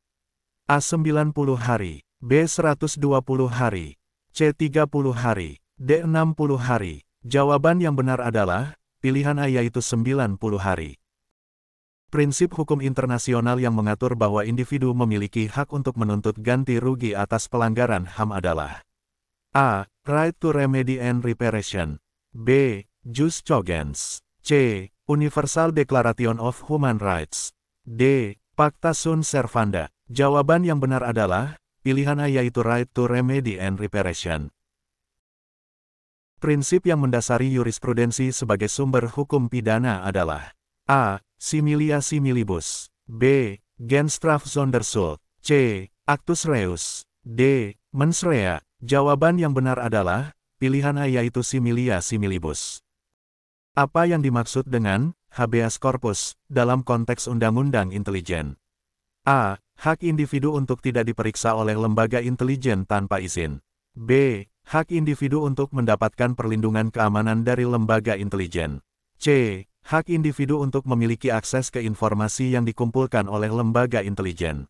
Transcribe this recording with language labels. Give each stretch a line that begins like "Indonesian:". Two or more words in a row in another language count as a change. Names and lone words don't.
Indonesian: A. 90 hari, B. 120 hari, C. 30 hari, D. 60 hari. Jawaban yang benar adalah, pilihan A yaitu 90 hari. Prinsip hukum internasional yang mengatur bahwa individu memiliki hak untuk menuntut ganti rugi atas pelanggaran HAM adalah A.
English: Right to remedy and reparation, B.
Latin: Jus cogens, C.
English: Universal Declaration of Human Rights,
Indonesian: D.
Latin: Pacta sunt servanda.
Indonesian: Jawaban yang benar adalah, pilihan A yaitu
English: right to remedy and reparation.
Indonesian: Prinsip yang mendasari jurisprudensi sebagai sumber hukum pidana adalah A.
Latin: Similia similibus, B.
Dutch: Genstrafzonderschuld, C.
Latin: Actus reus, D. Mens rea.
Indonesian: Jawaban yang benar adalah, pilihan A yaitu
Latin: similia similibus.
Indonesian: Apa yang dimaksud dengan
Latin: habeas corpus
Indonesian: dalam konteks undang-undang intelijen? A. Hak individu untuk tidak diperiksa oleh lembaga intelijen tanpa izin. B. Hak individu untuk mendapatkan perlindungan keamanan dari lembaga intelijen. C. Hak individu untuk memiliki akses ke informasi yang dikumpulkan oleh lembaga intelijen.